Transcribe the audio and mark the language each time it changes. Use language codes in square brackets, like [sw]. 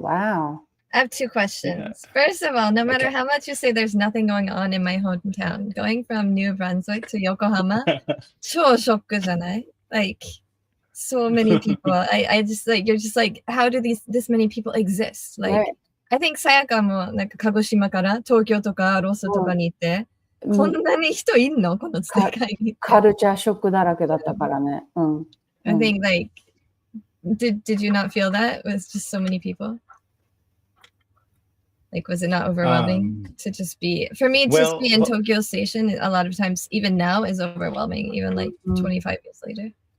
[en] Wow. I have 2 Yeah. questions. First of all, no matter Okay. how much you say there's nothing going on in my hometown, going from New Brunswick to Yokohama, [ja] 超ショックじゃない? [en] Like, so many people. I just like, you're just like, how do this many people exist? Like, Right. I think [ja] Sayaka もなんか鹿児島から東京とかロスとかに行って、こんなに人いんのこの世界にって。カルチャーショックだらけだったからね。 [en] I think like, did you not feel that with just so many people? Like, was it not overwhelming to just be, for me, just be in Tokyo Station a lot of times, even now, is overwhelming, even like 25 years later.